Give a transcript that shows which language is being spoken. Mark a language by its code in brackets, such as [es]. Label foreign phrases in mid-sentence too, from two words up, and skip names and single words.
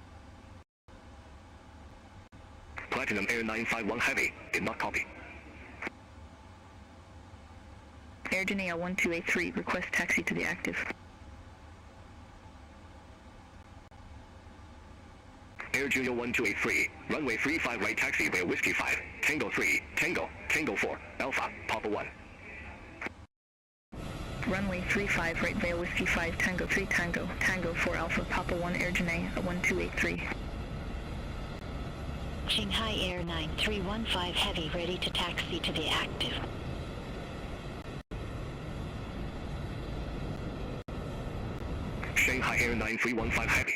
[en] Platinum Air 951 Heavy. Did not copy. Air Janea 1283. Request taxi to the active. Air Junior 1283. Runway 35 right taxi via Whiskey 5. Tango 3. Tango. Tango 4. Alpha. Papa 1. Runway 35 right via Whiskey 5 Tango 3 Tango. Tango 4 Alpha Papa 1 Air Janea 1283. Shanghai Air 9315 Heavy ready to taxi to the active. Shanghai Air 9315 Heavy.